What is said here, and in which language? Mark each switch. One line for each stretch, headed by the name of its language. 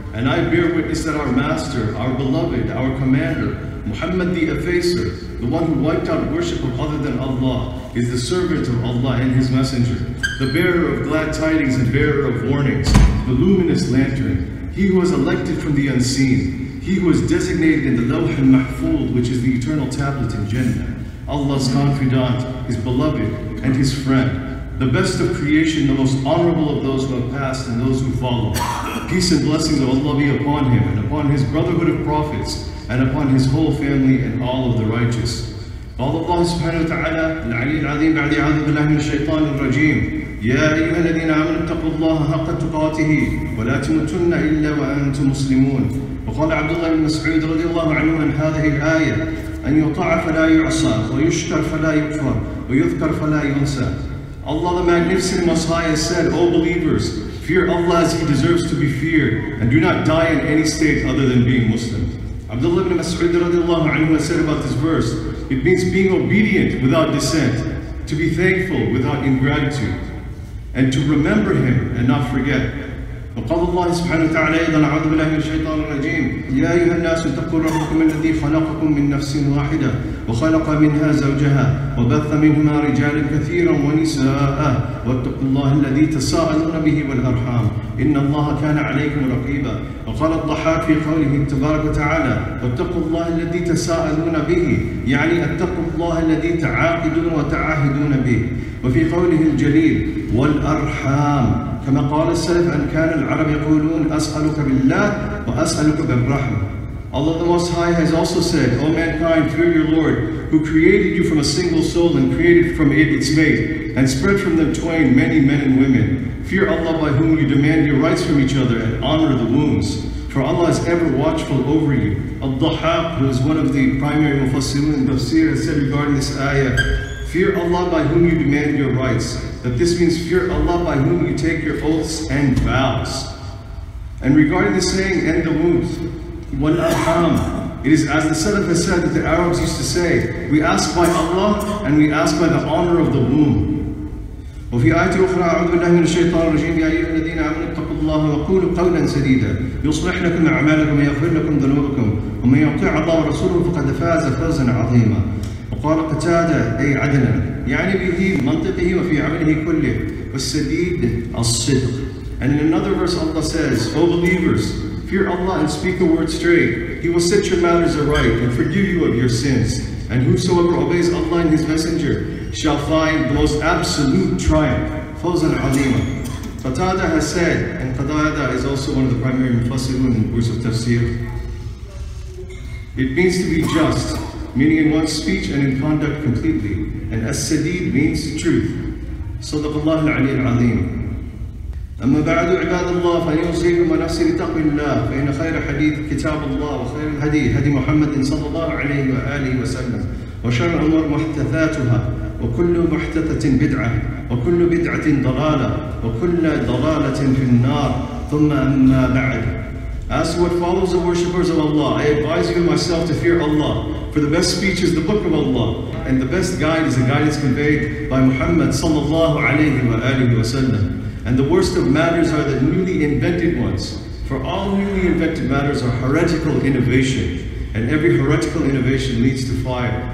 English: And I bear witness that our Master, our Beloved, our Commander, Muhammad the Effacer, the one who wiped out worship of other than Allah, is the servant of Allah and His Messenger, the bearer of glad tidings and bearer of warnings, the luminous lantern, he who was elected from the unseen, he who was designated in the Lawh al-Mahfuz, which is the eternal tablet in Jannah, Allah's confidant, His beloved, and His friend, the best of creation, the most honorable of those who have passed and those who follow. Peace and blessings of Allah be upon him and upon his brotherhood of prophets, and upon his whole family and all of the righteous.
Arabic: قال الله سبحانه وتعالى العلي العظيم بعد أعوذ بالله من الشيطان الرجيم يا أيها الذين آمنوا اتقوا الله حق تقاته ولا تموتن إلا وأنتم مسلمون. وقال عبد الله بن مسعود رضي الله عنه عن هذه الآية أن يطاع فلا يعصى ويشكر فلا يكفر ويذكر فلا ينسى. Allah the Magnificent Most High has said, O believers, fear Allah as He deserves to be feared, and do not die in any state other than being Muslim. Abdullah ibn Mas'ud radiallahu anhu has said about this verse, it means being obedient without dissent, to be thankful without ingratitude, and to remember Him and not forget. وقال الله سبحانه وتعالى أيضا أعوذ بالله من الشيطان الرجيم يا أيها الناس اتقوا ربكم الذي خلقكم من نفس واحدة وخلق منها زوجها وبث منهما رجالا كثيرا ونساء واتقوا الله الذي تساءلون به والأرحام إن الله كان عليكم رقيبا. وقال الضحاك في قوله تبارك وتعالى واتقوا الله الذي تساءلون به يعني اتقوا الله الذي تعاقدون وتعاهدون به. وفي قوله الجليل والأرحام كما قال السلف أن كان العرب يقولون أسألك بالله وأسألك بالرحم.
English: Allah the Most High has also said, O mankind, fear your Lord, who created you from a single soul and created from it its mate, and spread from them twain many men and women. Fear Allah by whom you demand your rights from each other and honor the wombs. For Allah is ever watchful over you. Al-Dhahhak, who is one of the primary mufassirun in Tafsir, has said regarding this ayah, fear Allah by whom you demand your rights. That this means fear Allah by whom you take your oaths and vows. And regarding the saying, and the wombs, wal-arham, it is as the Salaf has said that the Arabs used to say, we ask by Allah and we ask by the honor of the womb.
Arabic: وفي آية أخرى أعوذ بالله من الشيطان الرجيم يا أيها الذين آمنوا اتقوا الله وقولوا قولا سديدا يصلح لكم أعمالكم ويغفر لكم ذنوبكم ومن يطيع الله ورسوله فقد فاز فوزا عظيما. وقال قتادة أي عدلا يعني به منطقه وفي عمله كله والسديد الصدق.
English: And in another verse Allah says, O believers, fear Allah and speak a word straight. He will set your matters aright and forgive you of your sins. And whosoever obeys Allah and His Messenger shall find the most absolute triumph.
Arabic: Fawzan azima.
English: Qatada has said, and Qatada is also one of the primary mufassirun in books of tafsir, it means to be just, meaning in one's speech and in conduct completely. And as-sadid means truth.
Arabic: Sadaqallahu al-ali al-azim. أما بعد عباد الله فإن أوصيكم ونفسي بتقوى الله فإن خير حديث كتاب الله وخير الهدي هدي محمد صلى الله عليه وآله وسلم وشر الأمور محدثاتها وكل محدثة بدعة وكل بدعة ضلالة وكل ضلالة في النار ثم أما بعد.
English: As to what follows the worshippers of Allah, I advise you and myself to fear Allah. For the best speech is the book of Allah, and the best guide is the guidance conveyed by Muhammad sallallahu alayhi wa alihi wa sallam. And the worst of matters are the newly invented ones. For all newly invented matters are heretical innovation, and every heretical innovation leads to fire.